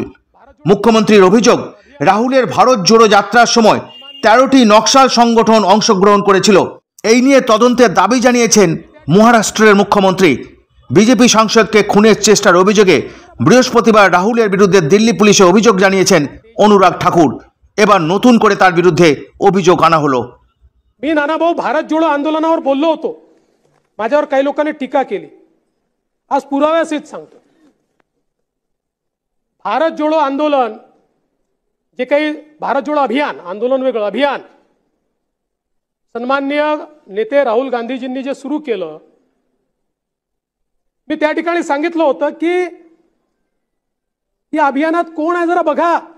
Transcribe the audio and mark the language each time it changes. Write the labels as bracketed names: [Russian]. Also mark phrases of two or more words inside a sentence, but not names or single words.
[Bangla] মুখ্যমন্ত্রীর অভিযোগ, রাহুলের ভারত জোড়ো যাত্রার সময় 13টি নকশাল সংগঠন অংশগ্রহণ করেছিল। এই নিয়ে তদন্তের দাবি জানিয়েছেন মহারাষ্ট্রের মুখ্যমন্ত্রী। বিজেপি সাংসদকে খুনের চেষ্টার অভিযোগে বৃহস্পতিবার রাহুলের বিরুদ্ধে দিল্লি পুলিশে অভিযোগ জানিয়েছেন অনুराग ठाकूर। এবার নতুন করে তার বিরুদ্ধে অভিযোগ আনা হলো। [Marathi] मी नानाभाऊ भारत जोडो आंदोलनावर बोललो होतो, माझ्यावर काही लोकांनी टीका केली। आज पुराव्यासहित सांगतो, भारत जोडो आंदोलन जे काही भारत जोडो अभियान, आंदोलन वेगळं अभियान सन्माननीय नेते राहुल गांधीजींनी जे सुरू केलं, मी त्या ठिकाणी सांगितलं होतं की या अभियानात कोण आहे जरा बघा।